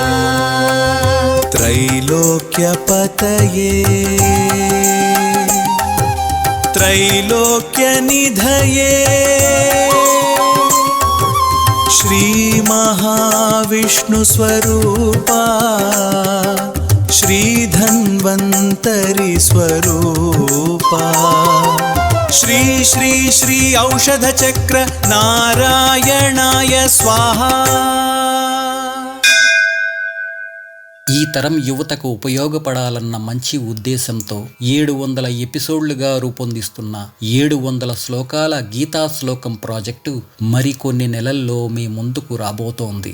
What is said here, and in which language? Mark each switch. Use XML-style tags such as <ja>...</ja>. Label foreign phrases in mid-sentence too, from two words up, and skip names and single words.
<sa>त्रैलोक्यपतये त्रैलोक्यनिधये श्रीमहाविष्णुस्वरूपा श्रीधन्वन्तरि स्वरूपा श्री श्री श्री औषधचक्र नारायणाय स्वाहा।</sa> <te>ఈ తరం యువతకు ఉపయోగపడాలన్న మంచి ఉద్దేశంతో 700 ఎపిసోడ్లుగా రూపొందిస్తున్న 700 శ్లోకాల గీతా శ్లోకం ప్రాజెక్టు మరికొన్ని నెలల్లో మీ ముందుకు రాబోతోంది.</te>